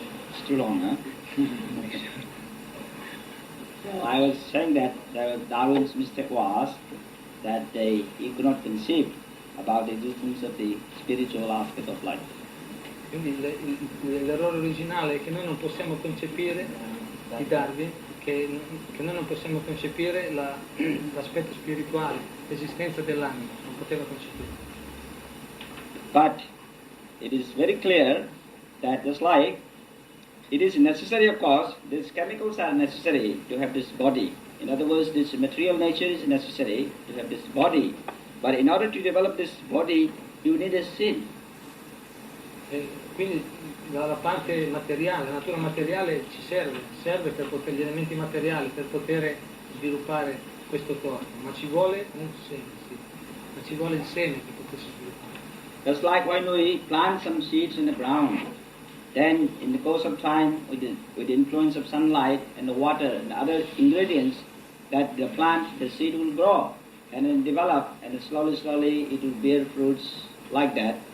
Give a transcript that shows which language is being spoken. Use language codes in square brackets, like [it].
[en] It's too long, huh? So I was saying that Darwin's mistake was that he could not conceive about the existence of the spiritual aspect of life. [it] Quindi l'errore originale è che noi non possiamo concepire, di Darwin, che noi non possiamo concepire l'aspetto spirituale, l'esistenza dell'anima, non poteva concepire. [en] But it is very clear that just like it is necessary, of course, these chemicals are necessary to have this body. In other words, this material nature is necessary to have this body. But in order to develop this body, you need a seed. [it] Quindi la parte materiale, la natura materiale ci serve per poter, gli elementi materiali per poter sviluppare questo corpo, ma ci vuole un seme, sì. Ma ci vuole il seme per potersi sviluppare. [en] Just like when we plant some seeds in the ground, then in the course of time, with the influence of sunlight and the water and other ingredients, that the plant, the seed will grow and then develop, and slowly it will bear fruits like that.